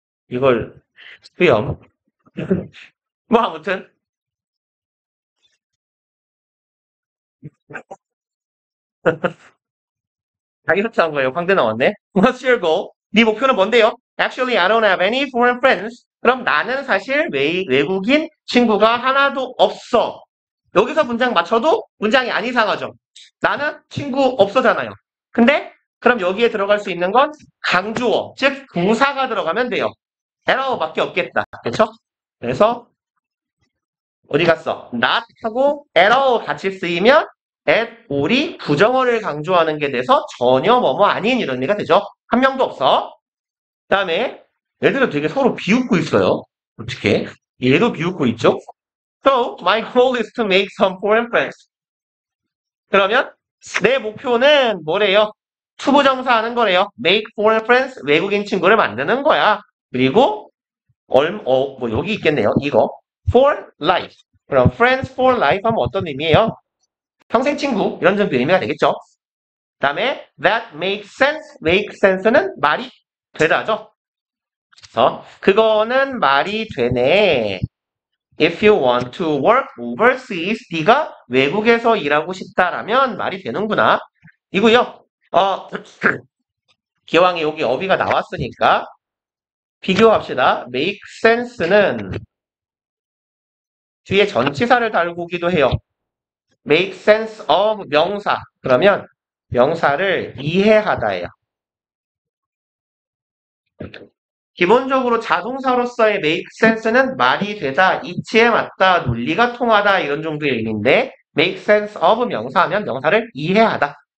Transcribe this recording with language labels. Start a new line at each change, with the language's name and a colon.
Korean: 이걸 수염. 뭐 아무튼 다 이렇게 한 거예요. 광대 나왔네.
English: What's your goal?
Korean: 네 목표는 뭔데요?
English: Actually, I don't have any foreign friends.
Korean: 그럼 나는 사실 외국인 친구가 하나도 없어. 여기서 문장 맞춰도 문장이 안 이상하죠. 나는 친구 없어잖아요. 근데 그럼 여기에 들어갈 수 있는 건 강주어, 즉 부사가 들어가면 돼요. arrow밖에 없겠다. 그렇죠? 그래서 어디 갔어? not 하고 arrow 같이 쓰이면 at, or이 부정어를 강조하는 게 돼서 전혀 뭐뭐 아닌 이런 의미가 되죠. 한 명도 없어. 그 다음에 얘들은 되게 서로 비웃고 있어요. 어떻게? 얘도 비웃고 있죠.
English: So, my goal is to make some foreign friends.
Korean: 그러면 내 목표는 뭐래요? 투부정사 하는 거래요. make foreign friends, 외국인 친구를 만드는 거야. 그리고 뭐 여기 있겠네요. 이거 for life. 그럼
English: friends for life
Korean: 하면 어떤 의미예요? 평생 친구 이런 정도 의미가 되겠죠. 그 다음에
English: that makes sense.
Korean: make sense는 말이 되다죠. 그거는 말이 되네.
English: If you want to work overseas,
Korean: 네가 외국에서 일하고 싶다라면 말이 되는구나. 이고요. 기왕에 여기 어휘가 나왔으니까 비교합시다. make sense는 뒤에 전치사를 달고기도 해요. make sense of 명사. 그러면 명사를 이해하다예요. 기본적으로 자동사로서의 make sense는 말이 되다, 이치에 맞다, 논리가 통하다 이런 정도의 의미인데
English: make sense of
Korean: 명사하면 명사를 이해하다.